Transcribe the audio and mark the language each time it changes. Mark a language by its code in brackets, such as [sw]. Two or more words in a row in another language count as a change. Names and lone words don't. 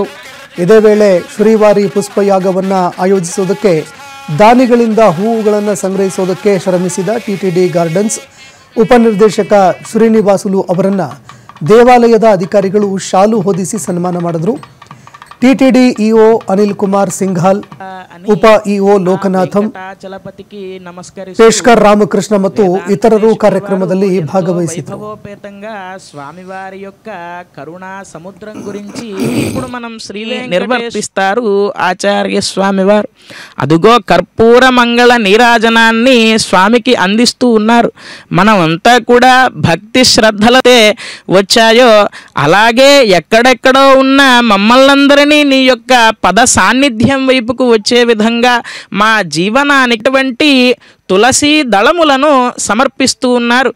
[kn] ಇದೇ ವೇಳೆ ಶ್ರೀವಾರಿ ಪುಷ್ಪಯಾಗವನ್ನು ಆಯೋಜಿಸುವುದಕ್ಕೆ ದಾನಿಗಳಿಂದ ಹೂವುಗಳನ್ನು ಸಂಗ್ರಹಿಸುವುದಕ್ಕೆ ಶ್ರಮಿಸಿದ ಟಿಟಿಡಿ ಗಾರ್ಡನ್ಸ್ ಉಪನಿರ್ದೇಶಕ ಶ್ರೀನಿವಾಸುಲು ಅವರನ್ನು ದೇವಾಲಯದ ಅಧಿಕಾರಿಗಳು ಶಾಲು ಹೊದಿಸಿ ಸನ್ಮಾನ ಮಾಡಿದರು. ಟಿಟಿಡಿ ಇಒ ಅನಿಲ್ ಕುಮಾರ್ ಸಿಂಘಾಲ್, ಉಪ ಇಒ ಲೋಕನಾಥಂ, ಪೇಶ್ಕರ್ ರಾಮಕೃಷ್ಣ ಮತ್ತು ಇತರರು ಕಾರ್ಯಕ್ರಮದಲ್ಲಿ ಭಾಗವಹಿಸಿದರು. [te] స్వామివారి యొక్క కరుణా సముద్రం గురించి ఇప్పుడు మనం శ్రీ నిర్వర్తిస్తారు ఆచార్య స్వామివారు. అదుగో కర్పూర మంగళ నీరాజనాన్ని స్వామికి అందిస్తూ ఉన్నారు. మనమంతా కూడా భక్తి శ్రద్ధలతే వచ్చాయో అలాగే ఎక్కడెక్కడో ఉన్న మమ్మల్నందరినీ నీ యొక్క పద సాన్నిధ్యం వైపుకు వచ్చే విధంగా మా జీవనానికి తులసి దళములను సమర్పిస్తూ ఉన్నారు.